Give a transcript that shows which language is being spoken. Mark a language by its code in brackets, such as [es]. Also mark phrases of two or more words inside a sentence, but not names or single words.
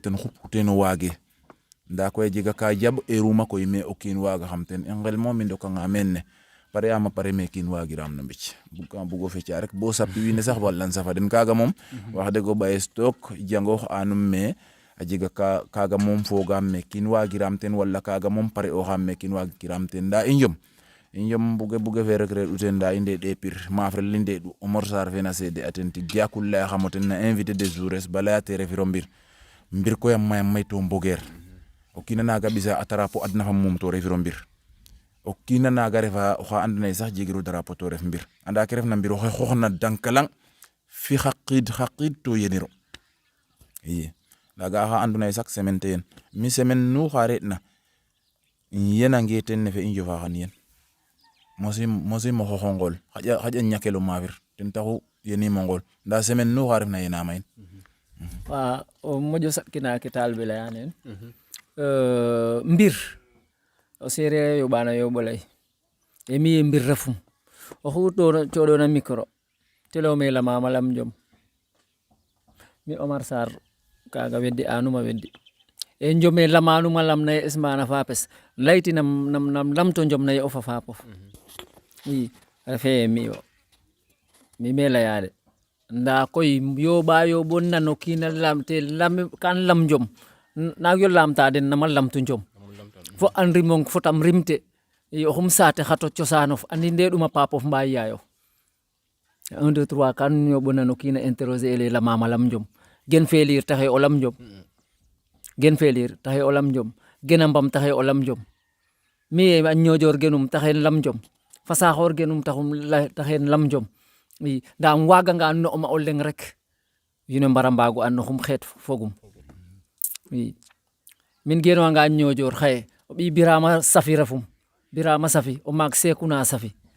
[srr] ten xupu ten o waage nda koy jega ka jab eruma koy me o kiin waaga xam ten i ngel mo mi ndokanga men ne pare ama pare me kiin waagiram no mbic bugo feca rek bo sappi wiine sax wallan safa den kaga moom wax deg o ɓaye stock jangoox anum me a jega kaga moom fogam me kiin waagiram ten wala kaga moom pare o xam me kiin waagiram ten nda i njom buge fe rek reɗ'u ten nda i ndeɗe pir maafrel i ndeɗ'u Omar Sarr fe na seede a ten tig jakul laya xamo ten na [fr] invité des jours [srr] ba leya te refiro mbir koy a maya may to mbogeer o kiina naga ɓisa a tarapo adna fa mum to refiro mbir o kiina naga refa oxa andona ye sax jegiro drapeau to ref mbir anda ke refna mbir oxe xooxna dankalang fi xa qiid to yeniro i nda ga'a xa andona ye [fr] chaque semaine [srr] te yen mi semaine nu xa reɗ'na yenange ten nefe i njofa xan yen mosim o xooxo ngool xaƴa ñakelo maafir ten taxu yenimo ngool nda semaine nu xa refna yenama yin wa o moƴo saɗkina ke taal be leya neen mbir o sereer yoɓano yoɓo ley e mi ye mbir refum oxu coɗona micro te leyome lamama lam jom mi Omar Sarr kaga weddi anuma weddi e jome lamanuma lam naye esmana fapes leytinam nam lamto jom naye ofa fapof i refe mi o mi me leyade nda koy yoɓo nano kiina lamte kan lam jom nagyo lamta den nama lamtu jom fo andrimong fotam rimte oxum saate xato cosanof andi ndeɗuma papof mba yayof 1 2 3 kan yoɓo nano kiina interroger ele lamama lam jom gen felir taxe o lam jom gen felir taxe o lam jom gena mbam taxe o lam jom mi a ñojoor genum taxe lam jom fasaxoor genum taxe lam jom i nda waganga no ma o leng rek wiin we mbara mbago an noxum xeet fogum i min genwanga ñojoor xaye o ɓi Birama Safi refum Birama Safi o maag Sekuna Safi